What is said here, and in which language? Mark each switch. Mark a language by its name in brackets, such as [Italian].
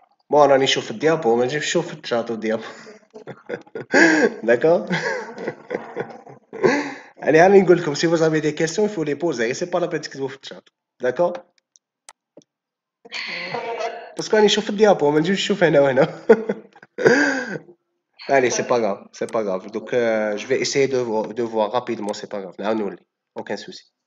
[Arabic] Bon, راني نشوف الديابو ما نجيبش نشوف الشات والديابو. [French] D'accord? Allez, allez, [Arabic] نقول لكم [French] si vous avez des questions, il faut les poser. C'est pas la peine de [Arabic] تكتبوا في الشات. [French] D'accord? Parce que [Arabic] راني نشوف الديابو ما نجيبش نشوف هنا وهنا. [French] Allez, c'est pas grave, c'est pas grave. Donc, je vais essayer de voir rapidement, c'est pas grave. Aucun souci.